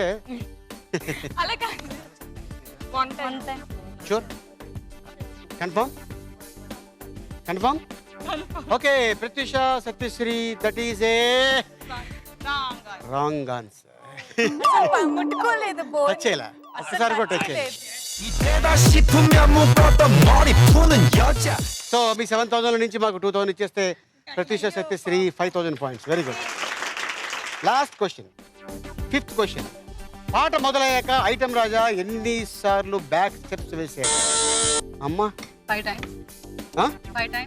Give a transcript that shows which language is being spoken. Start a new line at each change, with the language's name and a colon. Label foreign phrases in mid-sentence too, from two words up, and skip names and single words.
Telugu: అలా కాదు.
English: one time. Sure? Confirm? Confirm? Okay, Pratyusha Satyasri, that is a wrong answer.
Telugu: ముట్టుకోలేదు టచ్ చేయలే, ఒక్కసారి కూడా టచ్ చేయలేదు.
Korean: 이때다 싶으면 묶었던 머리 푸는 여자
Telugu: సో మీ 7000 నుంచి మాకు 2000 ఇచ్చేస్తే ప్రత్యూష సత్యశ్రీ 5000 పాయింట్స్,
English: very good. last question, fifth question,
Telugu: పాట మొదలయ్యాక ఐటమ్ రాజా ఎన్నిసార్లు
English: back steps
Telugu: వేసాడు? అమ్మా
English: 5 times 5 times